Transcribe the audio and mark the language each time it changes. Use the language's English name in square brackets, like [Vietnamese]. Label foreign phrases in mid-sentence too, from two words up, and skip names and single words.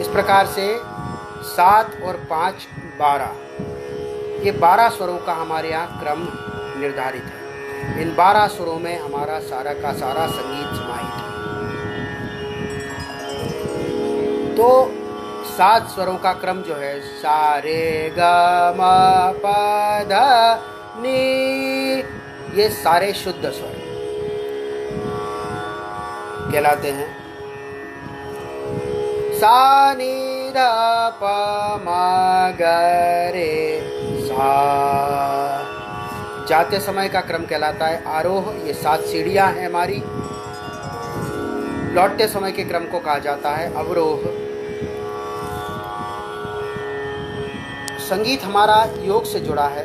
[Hindi] इस प्रकार से 7 और 5 12, ये 12 स्वरों का हमारे यहाँ क्रम निर्धारित है। इन 12 स्वरों में हमारा सारा का सारा संगीत समाहित है। तो 7 स्वरों का क्रम जो है, सा रे ग म प ध नी, ये सारे शुद्ध स्वर कहलाते हैं। सा नी ध प म ग रे सा, जाते समय का क्रम कहलाता है आरोह। ये 7 सीढ़ियां हैं हमारी। लौटते समय के क्रम को कहा जाता है अवरोह। संगीत हमारा योग से जुड़ा है।